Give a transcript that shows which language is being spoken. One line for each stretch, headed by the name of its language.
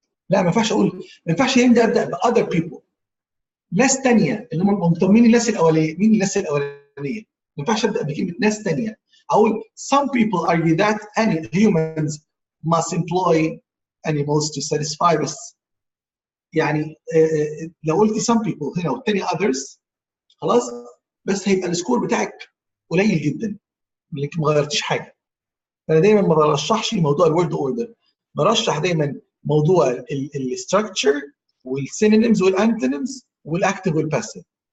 Arabic: لا ما ينفعش اقول، ما ينفعش ابدا ب
English: other people.
Arabic: ناس تانية اللي هم مين الناس الاولانيه؟ مين الناس الاولانيه؟ ما ينفعش ابدا بكلمه ناس تانية. اقول
English: some people argue that any humans must employ animals to satisfy
Arabic: بس. يعني لو قلت
English: some people
Arabic: هنا والتاني others خلاص، بس هيبقى السكور بتاعك قليل جدا لانك ما غيرتيش حاجه. فانا دايما ما برشحش موضوع الورد اوردر، برشح دايما موضوع الستراكشر والسينونيمز والانتونيمز والاكتف والباسيف.